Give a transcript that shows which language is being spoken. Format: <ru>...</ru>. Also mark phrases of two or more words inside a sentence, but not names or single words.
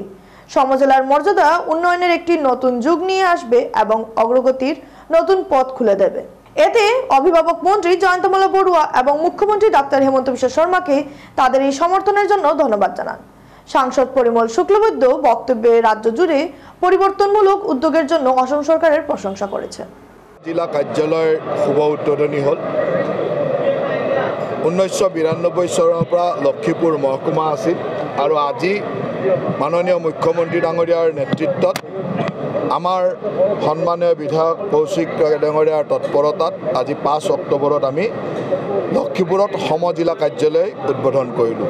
<bn>সমজেলার মর্যাদা উন্নয়নের একটি নতুন যুগ নিয়ে আসবে এবং অগ্রগতির নতুন পথ খুলে দেবে। এতে অভিভাবক মন্ত্রী জয়ন্ত মাল্লা বড়ুয়া এবং মুখ্যমন্ত্রী ডাক্তার হেমন্ত বিশ্ব শর্মাকে তাদের এই সমর্থনের জন্য ধন্যবাদ জানান। সাংসদ পরিমল শুক্লবৈদ্য বক্তব্যে রাজ্য জুড়ে পরিবর্তনমূলক উদ্যোগের জন্য অসম সরকারের প্রশংসা করেছেন।</bn> <as>জিলা কাৰ্যালয়ৰ শুভ উদ্বোধনী হ'ল। 1992 চনৰ পৰা লক্ষ্মীপুৰ মহকুমা আছিল আৰু আজি মাননীয় মুখ্যমন্ত্ৰী ডাঙৰীয়াৰ নেতৃত্বত আমাৰ সন্মানীয় বিধায়ক কৌশিক ডাঙৰীয়াৰ তৎপৰতাত আজি 5 অক্টোবৰত আমি লক্ষ্মীপুৰত সমজিলা কাৰ্যালয় উদ্বোধন কৰিলোঁ।</as>